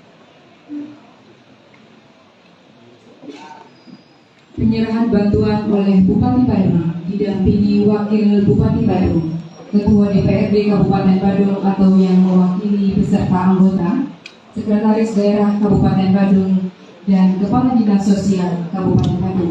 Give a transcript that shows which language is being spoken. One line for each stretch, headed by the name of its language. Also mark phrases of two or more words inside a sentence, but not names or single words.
Indonesian: Penyerahan bantuan oleh Bupati Badung didampingi Wakil Bupati Badung, Ketua DPRD Kabupaten Badung atau yang mewakili beserta anggota, Sekretaris Daerah Kabupaten Badung, dan Kepala Dinas Sosial Kabupaten Badung.